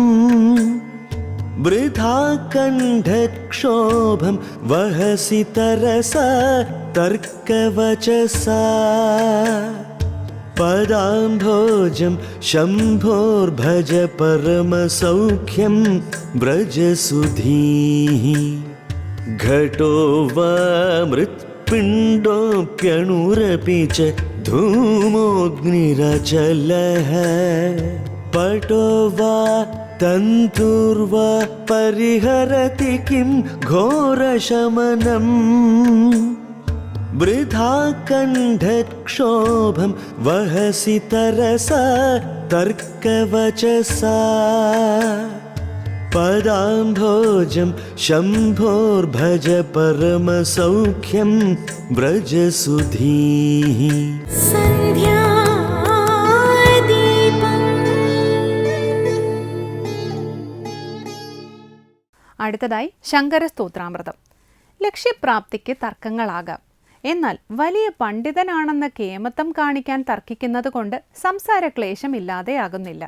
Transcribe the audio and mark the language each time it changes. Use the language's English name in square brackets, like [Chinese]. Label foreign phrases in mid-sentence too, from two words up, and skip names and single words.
[Sanskrit] വൃഥാ കണ്ഠക്ഷോഭം വഹസി തരസാ തർക്കവചസാ പദാംഭോജം ശംഭോർഭജ പരമസൗഖ്യം വ്രജസുധീഃ घटो वा मृत्पिण्डोऽप्यणुरपि च धूमोऽग्निरचलः पटो वा तन्तुर्वा परिहरति किं घोरशमनम् वृथा कण्ठक्षोभं वहसि तरसा तर्कवचसा पदाम्भोजं शम्भोर्भज परमसौख्यं व्रजसुधीः [Malayalam] സന്ധ്യാദീപം അടുത്തതായി ശങ്കര സ്തോത്രാമൃതം. ലക്ഷ്യപ്രാപ്തിക്ക് തർക്കങ്ങളാകാം. എന്നാൽ വലിയ പണ്ഡിതനാണെന്ന കേമത്തം കാണിക്കാൻ തർക്കിക്കുന്നത് കൊണ്ട് സംസാരക്ലേശം ഇല്ലാതെയാകുന്നില്ല.